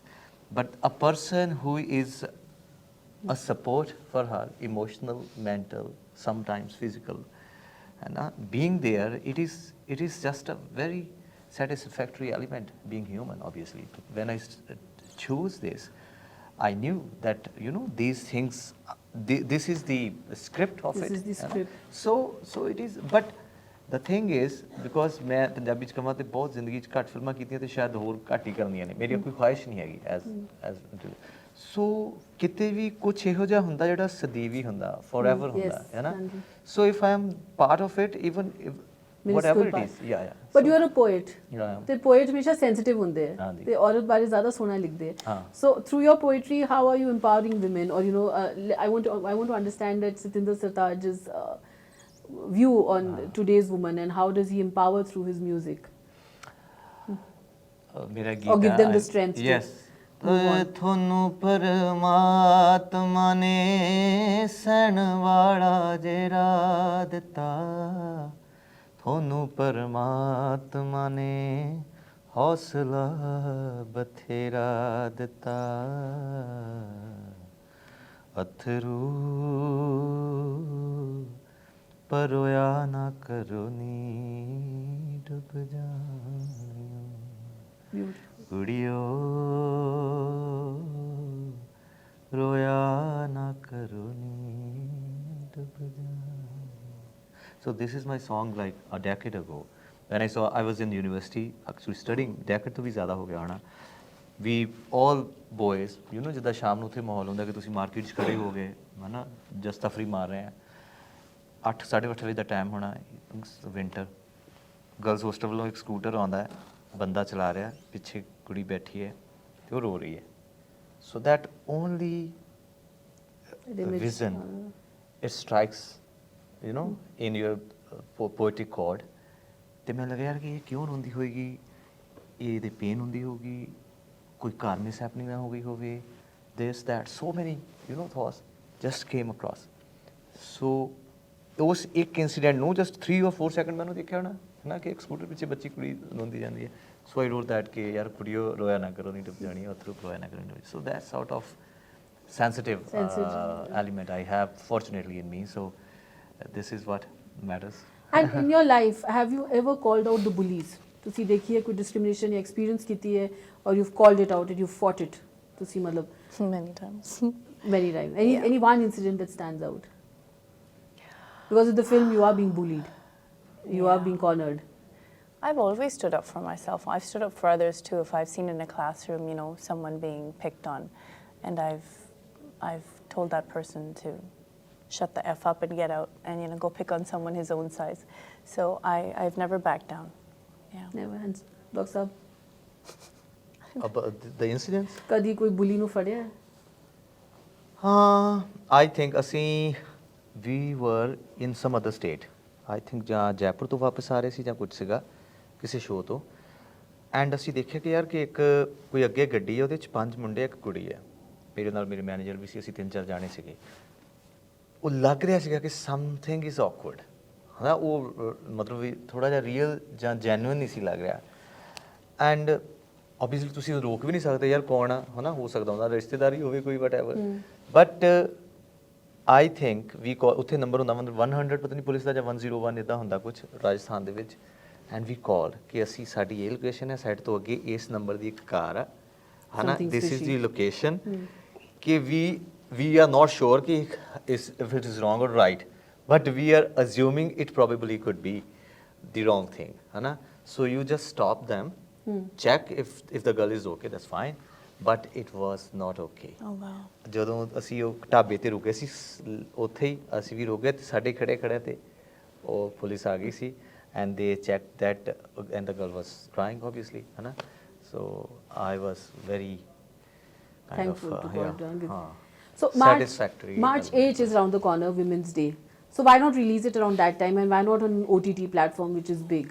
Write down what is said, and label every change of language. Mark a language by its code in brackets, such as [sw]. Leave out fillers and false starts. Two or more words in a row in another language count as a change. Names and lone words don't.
[en] But a person who is a support for her, emotional, mental, sometimes physical, and being there, it is just a very satisfactory element, being human, obviously. When I chose this, I knew that, you know, these things, this is the script of it. This is the script. So it is, but the thing is, because [pa] ਮੈਂ ਪੰਜਾਬੀ 'ਚ ਕੰਮਾਂ ਤੇ ਬਹੁਤ ਜ਼ਿੰਦਗੀ 'ਚ ਘੱਟ ਫ਼ਿਲਮਾਂ ਕੀਤੀਆਂ ਤੇ ਸ਼ਾਇਦ ਹੋਰ ਘੱਟ ਹੀ ਕਰਨੀਆਂ ਨੇ, ਮੇਰੀ ਕੋਈ ਖ਼ਾਹਿਸ਼ ਨਹੀਂ ਹੈਗੀ [en] as so [pa] ਕਿਤੇ ਵੀ ਕੁਝ ਇਹੋ ਜਿਹਾ ਹੁੰਦਾ ਜਿਹੜਾ ਸਦੀਵੀ ਹੁੰਦਾ, forever ਹੁੰਦਾ, ਹੈ ਨਾ? [en] So if I am part of it, even if whatever it is, yeah. But you are a poet. Yeah. [pa] ਤੇ poet ਹਮੇਸ਼ਾ sensitive ਹੁੰਦੇ ਹੈ ਤੇ ਔਰਤ ਬਾਰੇ ਜ਼ਿਆਦਾ ਸੋਹਣਾ ਲਿਖਦੇ ਹੈ. [en] So through your poetry, how are you empowering women? Or, you know, I want to understand that Satinder Sartaaj's view on today's woman, and how does he empower through his music? Or give them the strength. Yes. [pa] ਤੁਹਾਨੂੰ ਪਰਮਾਤਮਾ ਨੇ ਸਹਿਣ ਵਾਲਾ ਜਿਹੜਾ ਦਿੱਤਾ, ਤੁਹਾਨੂੰ ਪਰਮਾਤਮਾ ਨੇ ਹੌਸਲਾ ਬਥੇਰਾ ਦਿੱਤਾ, ਅਥਰੂ ਪਰੋਇਆ ਨਾ ਕਰੋ ਨੀ ਡੁੱਬ ਜਾਣਿਓ ਕੁੜੀਓ ਰੋਇਆ ਨਾ ਕਰੋ ਨੀ ਡੁੱਬ ਜਾਣਿਓ. [en] So this is my song like a decade ago. When I was in university actually studying, decade [pa] ਤੋਂ ਵੀ ਜ਼ਿਆਦਾ ਹੋ ਗਿਆ ਹੋਣਾ. [en] We all boys, you know, [pa] ਜਿੱਦਾਂ ਸ਼ਾਮ ਨੂੰ ਉੱਥੇ ਮਾਹੌਲ ਹੁੰਦਾ ਕਿ ਤੁਸੀਂ ਮਾਰਕੀਟ 'ਚ ਖੜੇ ਹੋ ਗਏ, ਹੈ ਨਾ, ਜਸਟ ਤਫਰੀ ਮਾਰ ਰਹੇ ਆ, 8-8:30 ਵਜੇ ਦਾ ਟਾਈਮ ਹੋਣਾ, ਵਿੰਟਰ, [en] girls hostel [pa] ਵੱਲੋਂ ਇੱਕ ਸਕੂਟਰ ਆਉਂਦਾ ਹੈ, ਬੰਦਾ ਚਲਾ ਰਿਹਾ, ਪਿੱਛੇ ਕੁੜੀ ਬੈਠੀ ਹੈ ਤੇ ਉਹ ਰੋ ਰਹੀ ਹੈ. [en] So that only vision, it strikes, you know, in your poetic chord. [pa] ਤੇ ਮੈਨੂੰ ਲੱਗਿਆ ਯਾਰ ਕਿ ਇਹ ਕਿਉਂ ਰੋਂਦੀ ਹੋਏਗੀ, ਇਹਦੇ ਪੇਨ ਹੁੰਦੀ ਹੋਊਗੀ, ਕੋਈ ਘਰ [en] mis happening [pa] ਨਾ ਹੋ ਗਈ ਹੋਵੇ, [en] this that, so many, you know, thoughts just came across. [pa] So ਉਸ ਇੱਕ ਇਨਸੀਡੈਂਟ ਨੂੰ [en] just 3 or 4 [pa] ਸੈਕਿੰਡ ਮੈਨੂੰ ਦੇਖਿਆ ਹੋਣਾ, ਹੈ ਨਾ, ਕਿ ਇੱਕ ਸਕੂਟਰ ਪਿੱਛੇ ਬੱਚੀ ਕੁੜੀ ਰੋਂਦੀ ਜਾਂਦੀ ਹੈ. [en] So I wrote that [pa] ਕਿ ਯਾਰ ਕੁੜੀਓ ਰੋਇਆ ਨਾ ਕਰੋ, ਨਹੀਂ ਡੁੱਬ ਜਾਣੀ, ਅਥਰੂ ਰੋਇਆ ਨਾ ਕਰੋ. [en] So that sort of sensitive element I have fortunately in me. So this is what matters. And in your life, have you ever called out the bullies? [pa] ਤੁਸੀਂ ਦੇਖੀ ਹੈ ਕੋਈ discrimination ਜਾਂ experience ਕੀਤੀ ਹੈ, [en] or you've called it out and you've fought it? [pa] ਤੁਸੀਂ ਮਤਲਬ [en] Many times. Many times. Any one incident that stands out? Because of the film, you are being bullied. You are being cornered. I've always stood up for myself. I've stood up for others too. If I've seen in a classroom, you know, someone being picked on, and I've told that person to shut the F up and get out and, you know, go pick on someone his own size. So I've never backed down. Yeah. Never hands. Doctor Saab, About the incidents? [pa] ਕਦੀ ਕੋਈ ਬੁਲੀ ਨੂੰ ਫੜਿਆ ਹੈ? [en] I think ਅਸੀਂ we were in some other state. I think [pa] ਜਾਂ ਜੈਪੁਰ ਤੋਂ ਵਾਪਸ ਆ ਰਹੇ ਸੀ ਜਾਂ ਕੁਝ ਸੀਗਾ ਕਿਸੇ ਸ਼ੋਅ ਤੋਂ ਐਂਡ ਅਸੀਂ ਦੇਖਿਆ ਕਿ ਯਾਰ ਕਿ ਇੱਕ ਕੋਈ ਅੱਗੇ ਗੱਡੀ ਹੈ ਉਹਦੇ ਚ 5 ਮੁੰਡੇ ਇੱਕ ਕੁੜੀ ਹੈ ਮੇਰੇ ਨਾਲ ਮੇਰੇ ਮੈਨੇਜਰ ਵੀ ਸੀ ਅਸੀਂ 3-4 ਜਾਣੇ ਸੀਗੇ ਉਹ ਲੱਗ ਰਿਹਾ ਸੀਗਾ ਕਿ [en] something is awkward [pa] ਹਾਂ ਉਹ ਮਤਲਬ ਵੀ ਥੋੜਾ ਜਿਹਾ ਰੀਅਲ ਜਾਂ ਜੈਨੂਇਨ ਨਹੀਂ ਸੀ ਲੱਗ ਰਿਹਾ [en] and obviously [pa] ਤੁਸੀਂ ਰੋਕ ਵੀ ਨਹੀਂ ਸਕਦੇ ਯਾਰ ਕੌਣ ਆ ਹਨਾ ਹੋ ਸਕਦਾ ਉਹਦਾ ਰਿਸ਼ਤੇਦਾਰੀ ਹੋਵੇ ਕੋਈ [en] whatever but I think [pa] ਵੀ ਉੱਥੇ ਨੰਬਰ ਹੁੰਦਾ 100 ਪਤਾ ਨਹੀਂ ਪੁਲਿਸ ਦਾ ਜਾਂ 101 ਇਦਾਂ ਹੁੰਦਾ ਕੁਝ ਰਾਜਸਥਾਨ ਦੇ ਵਿੱਚ [en] and we call [pa] ਕਿ ਅਸੀਂ ਸਾਡੀ ਇਹ ਲੋਕੇਸ਼ਨ ਹੈ ਸਾਈਡ ਤੋਂ ਅੱਗੇ ਇਸ ਨੰਬਰ ਦੀ ਇੱਕ ਕਾਰ ਆ ਹਨਾ [en] this is the location ਕਿ we are not sure ਕਿ if it is wrong or right but we are assuming it probably could be the wrong thing hana so you just stop them check if the girl is okay that's fine but it was not okay Oh wow. [pa] ਜਦੋਂ ਅਸੀਂ ਉਹ ਢਾਬੇ ਤੇ ਰੁਕੇ ਸੀ ਉੱਥੇ ਹੀ ਅਸੀਂ ਵੀ ਰੁਕ ਗਏ ਤੇ ਸਾਡੇ ਖੜੇ ਤੇ ਉਹ ਪੁਲਿਸ ਆ ਗਈ ਸੀ [en] and they checked that and the girl was crying obviously hana so I was very kind Thankful of to God, yeah So satisfactory March 8 is around the corner, Women's Day. So why not release it around that time, and why not on an OTT platform which is big?